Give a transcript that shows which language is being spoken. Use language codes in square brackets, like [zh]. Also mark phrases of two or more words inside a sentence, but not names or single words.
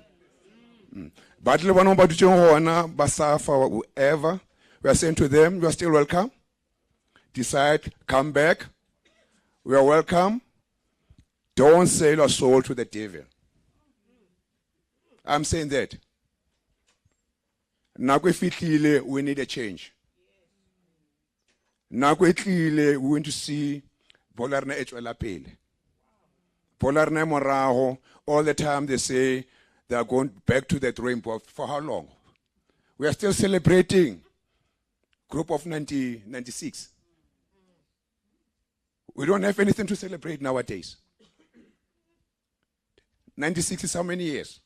[en] But Basafa, whoever, we are saying to them, you are still welcome. Decide, come back. We are welcome. Don't sell your soul to the devil. I'm saying that. We need a change. [st] Nako e tlile, [en] we want to see [st] bola rena e tswela pele. Bola rena e morago, [en] all the time they say they are going back to the drawing board. For how long? We are still celebrating group of 96. We don't have anything to celebrate nowadays. 96 is how many years?